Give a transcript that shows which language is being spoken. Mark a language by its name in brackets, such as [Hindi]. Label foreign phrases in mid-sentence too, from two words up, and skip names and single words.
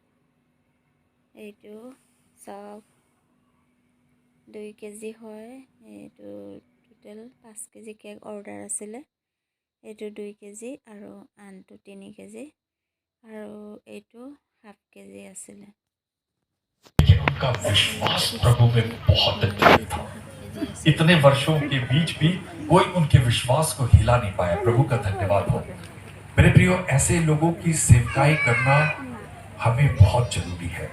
[Assamese] এইটো চাওক 2 কেজি হয়, এইটো টোটেল 5 কেজি [English] cake order [Assamese] আছিলে। এইটো 2 কেজি আৰু আনটো 3 কেজি আৰু এইটো 1/2 কেজি আছিলে। [Hindi] उनका विश्वास प्रभु में बहुत अच्छा था। इतने वर्षों के बीच भी कोई उनके विश्वास को हिला नहीं पाया। प्रभु का धन्यवाद हो। मेरे प्रियो, ऐसे लोगों की सेवकाई करना हमें बहुत जरूरी है।